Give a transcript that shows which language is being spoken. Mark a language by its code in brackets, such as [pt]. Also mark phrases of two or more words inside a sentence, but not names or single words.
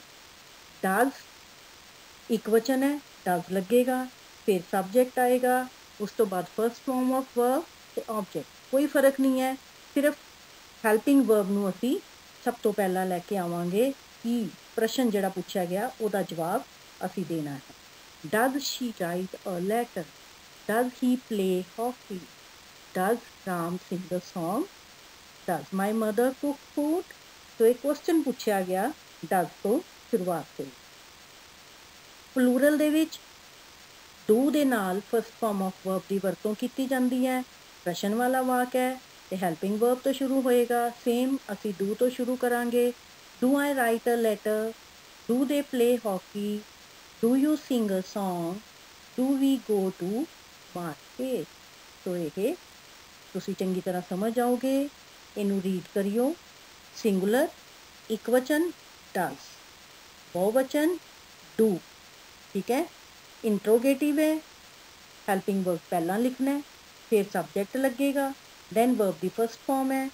[pa] ਡਜ਼ ਇੱਕ ਵਚਨ ਹੈ, ਡਜ਼ ਲੱਗੇਗਾ, ਫਿਰ ਸਬਜੈਕਟ ਆਏਗਾ, ਉਸ ਤੋਂ ਬਾਅਦ [en] first form of verb [pa] ਤੇ ਆਬਜੈਕਟ। ਕੋਈ ਫਰਕ ਨਹੀਂ ਹੈ, ਸਿਰਫ [en] helping verb [pa] ਨੂੰ ਅਸੀਂ ਸਭ ਤੋਂ ਪਹਿਲਾਂ ਲੈ ਕੇ ਆਵਾਂਗੇ ਕਿ ਪ੍ਰਸ਼ਨ ਜਿਹੜਾ ਪੁੱਛਿਆ ਗਿਆ ਉਹਦਾ ਜਵਾਬ ਅਸੀਂ ਦੇਣਾ ਹੈ। [en] Does she write a letter? Does he play hockey? Does Ram sing a song? Does my mother cook food? [hi] तो एक क्वेश्चन पूछा गया, does तो शुरुआत होई। [pa] प्लूरल ਦੇ ਵਿੱਚ do ਦੇ ਨਾਲ [en] first form of verb [pa] ਦੀ ਵਰਤੋਂ ਕੀਤੀ ਜਾਂਦੀ ਹੈ। ਪ੍ਰਸ਼ਨ ਵਾਲਾ ਵਾਕ ਹੈ ਤੇ [en] helping verb [pa] ਤੋਂ ਸ਼ੁਰੂ ਹੋਏਗਾ। ਸੇਮ ਅਸੀਂ do ਤੋਂ ਸ਼ੁਰੂ ਕਰਾਂਗੇ। [en] Do I write a letter? Do they play hockey? Do you sing a song? Do we go to market? [pa] तो ਇਹ ਤੁਸੀਂ ਚੰਗੀ ਤਰ੍ਹਾਂ ਸਮਝ ਜਾਓਗੇ। ਇਹਨੂੰ ਰੀਡ ਕਰਿਓ। ਸਿੰਗੂਲਰ ਇੱਕ ਵਚਨ ਡਜ਼, ਬਹੁਵਚਨ ਡੂ, ਠੀਕ ਹੈ। ਇੰਟਰੋਗੇਟਿਵ ਹੈ, [en] helping verb [pa] ਪਹਿਲਾਂ ਲਿਖਣਾ ਹੈ, ਫਿਰ ਸਬਜੈਕਟ ਲੱਗੇਗਾ, [en] then verb [pa] ਦੀ [en] first form [pa] ਹੈ।